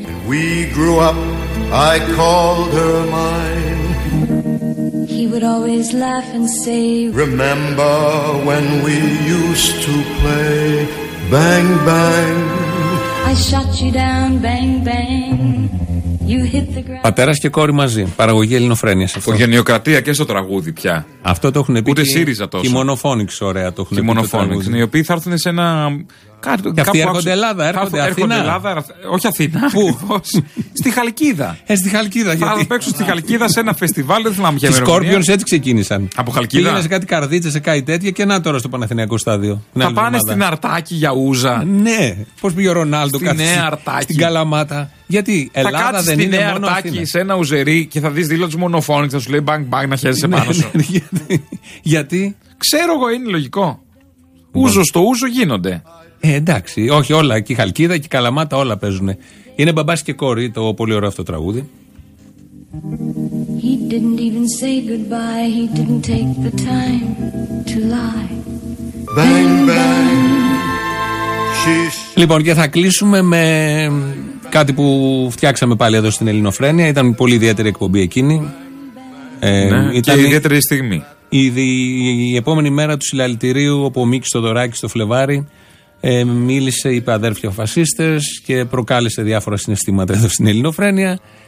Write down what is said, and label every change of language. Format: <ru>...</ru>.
<en>We grew up, I called her mine. He would always laugh and say, remember when we used to play. Bang, bang, I shot you down. Bang, bang, you hit the ground.</en> <el>Πατέρας και κόρη μαζί. Παραγωγή Ελληνοφρένειας. Οικογενειοκρατία και στο τραγούδι πια. Αυτό το έχουν πει. Ούτε ΣΥΡΙΖΑ τόσο. Χειμονοφόνιξ, ωραία το έχουν πει. Χειμονοφόνιξ. Οι οποίοι θα έρθουν σε ένα. Κάτι που έρχονται, έρχονται Ελλάδα. Έρχονται Αθήνα. Ελλάδα, όχι Αθήνα. Πού? Στη Χαλκίδα. Στη Χαλκίδα. Θα γιατί... παίξουν στη Χαλκίδα σε ένα φεστιβάλ. Δεν θυμάμαι ποια. Οι Σκόρπιονς έτσι ξεκίνησαν. Από Χαλκίδα. Πήγανε σε κάτι καρδίτσα, σε κάτι τέτοια και να τώρα στο Παναθηναϊκό Στάδιο. Θα πάνε στην Αρτάκη για ούζα. Ναι. Πώς πήγε ο Ρονάλντο στην Καλαμάτα. Γιατί Ελλάδα δεν είναι μόνο Αθήνα. Θα κάτσεις στη Νέα Αρτάκη σε ένα ουζερί και θα δεις δήλωση μονοφόνη, θα σου λέει μπαγκ μπαγκ να χαίζεσαι πάνω σου. Γιατί. Ξέρω εγώ, είναι λογικό. Ούζο στο ούζο γίνονται. Εντάξει, όχι όλα. Και η Χαλκίδα και η Καλαμάτα όλα παίζουν. Είναι μπαμπάς και κόρη το πολύ ωραίο αυτό τραγούδι.</el> <en>He didn't even say goodbye. He didn't take the time to lie. Bang, bang.</en> <el>Λοιπόν, και θα κλείσουμε με κάτι που φτιάξαμε πάλι εδώ στην Ελληνοφρένεια. Ήταν πολύ ιδιαίτερη εκπομπή εκείνη. Ναι, ήταν και ιδιαίτερη στιγμή. Η επόμενη μέρα του συλλαλητηρίου, όπου ο Μίκης Θοδωράκης στο Φλεβάρι μίλησε, είπε αδέρφια φασίστες και προκάλεσε διάφορα συναισθήματα εδώ στην Ελληνοφρένεια.</el>